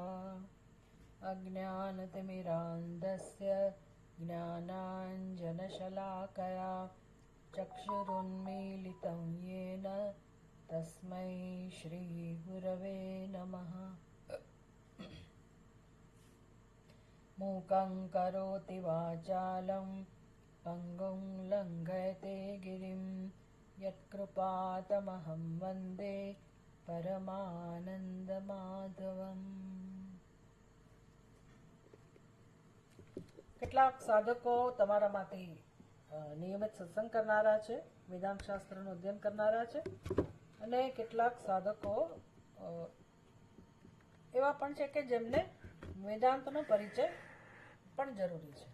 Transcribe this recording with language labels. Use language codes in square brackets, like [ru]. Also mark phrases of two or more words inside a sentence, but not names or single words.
[sa] अज्ञानतिमिरान्धस्य ज्ञानाञ्जनशलाकया चक्षुरुन्मीलितं येन तस्मै श्रीगुरवे नमः। मूकं करोति वाचालं पङ्गुं लङ्घयते गिरिं यत्कृपातमहं वन्दे પરમાનંદમાધવમ। [gu] કેટલાક સાધકો તમારામાંથી નિયમિત સત્સંગ કરનારા છે, વેદાંત શાસ્ત્રનું અધ્યયન કરનારા છે, અને કેટલાક સાધકો એવા પણ છે કે જેમને વેદાંતનો પરિચય પણ જરૂરી છે।